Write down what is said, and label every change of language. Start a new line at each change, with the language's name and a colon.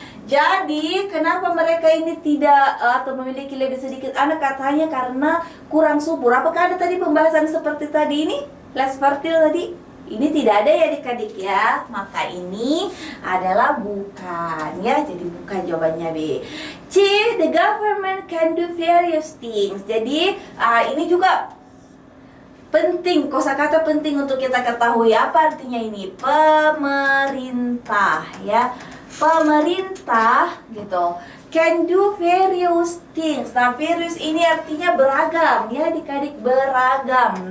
Indonesian: Jadi, kenapa mereka ini tidak atau memiliki lebih sedikit anak? Katanya karena kurang subur. Apakah ada tadi pembahasan seperti tadi ini? Less fertile tadi? Ini tidak ada ya adik-adik ya. Maka ini adalah bukan ya. Jadi bukan jawabannya B. C.
English: The government can do various things.
Indonesian: Jadi, ini juga penting, kosakata penting untuk kita ketahui. Apa artinya ini? Pemerintah ya. Pemerintah gitu
English: can do various things.
Indonesian: Nah, various ini artinya beragam ya adik-adik, beragam.